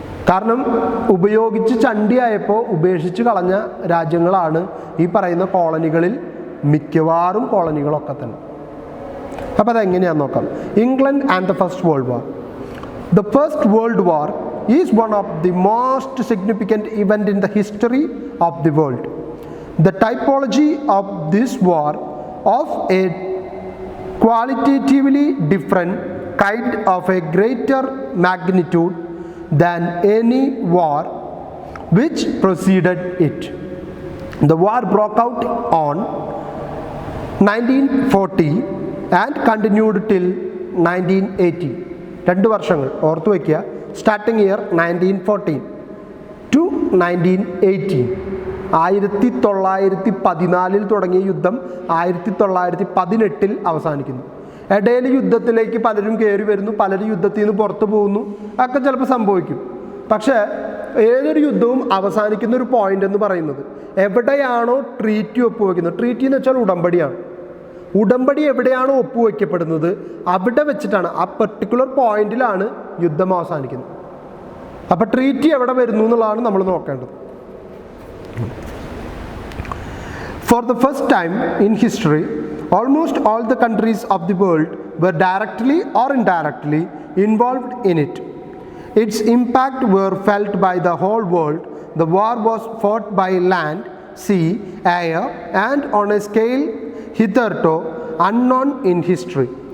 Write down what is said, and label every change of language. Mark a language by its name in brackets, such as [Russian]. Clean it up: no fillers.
[Malayalam] കാരണം ഉപയോഗിച്ച് ചണ്ടിയായപ്പോൾ ഉപേക്ഷിച്ച് കളഞ്ഞ രാജ്യങ്ങളാണ് ഈ പറയുന്ന കോളനികളിൽ മിക്കവാറും കോളനികളൊക്കെ തന്നെ. അപ്പോൾ അതെങ്ങനെയാണെന്ന് നോക്കാം. [English] England and the first world war. The first world war is one of the most significant event in the history of the world. The typology of this war of a qualitatively different kind of a greater magnitude than any war which preceded it. The war broke out on 1940 and continued till 1980. [Malayalam] 2 വർഷങ്ങൾ ഓർത്തു വയ്ക്കുക. [English] Starting year 1914 to 1918. [Malayalam] 1914 തുടങ്ങിയ യുദ്ധം 1918 അവസാനിക്കുന്നു. ഇടയിൽ യുദ്ധത്തിലേക്ക് പലരും കയറി വരുന്നു, പലരും യുദ്ധത്തിൽ നിന്ന് പുറത്തു പോകുന്നു, ഒക്കെ ചിലപ്പോൾ സംഭവിക്കും. പക്ഷേ ഏതൊരു യുദ്ധവും അവസാനിക്കുന്ന ഒരു പോയിന്റ് എന്ന് പറയുന്നത് എവിടെയാണോ ട്രീറ്റി ഒപ്പുവെക്കുന്നത്, ട്രീറ്റി എന്ന് വെച്ചാൽ ഉടമ്പടിയാണ്. ഉടമ്പടി എവിടെയാണോ ഒപ്പുവെക്കപ്പെടുന്നത് അവിടെ വെച്ചിട്ടാണ്, ആ പെർട്ടിക്കുലർ പോയിന്റിലാണ് യുദ്ധം അവസാനിക്കുന്നത്. അപ്പോൾ ട്രീറ്റി എവിടെ വരുന്നു എന്നുള്ളതാണ് നമ്മൾ നോക്കേണ്ടത്. [English] For the first time in history, almost all the countries of the world were directly or indirectly involved in it. Its impact were felt by the whole world. The war was fought by land, sea, air, and on a scale hitherto unknown in history.